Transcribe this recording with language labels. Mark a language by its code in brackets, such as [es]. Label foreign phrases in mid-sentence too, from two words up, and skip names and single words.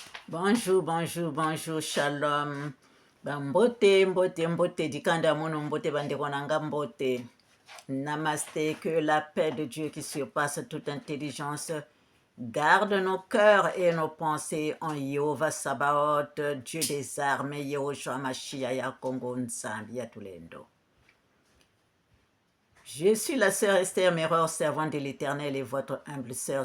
[fr] Bonjour, bonjour, bonjour, shalom. [kg] Mbote, mbote, mbote, dikanda mono mbote, bandekonanga mbote. [fr] Namasté, que la paix de Dieu qui surpasse toute intelligence garde nos cœurs et nos pensées en Yehova Sabaoth, Dieu des armées, Yehoshua Mashiach, [kg] Kongo Nzambi, Yatulendo. [fr] Je suis la sœur Esther Méror, servante de l'Éternel et votre humble sœur.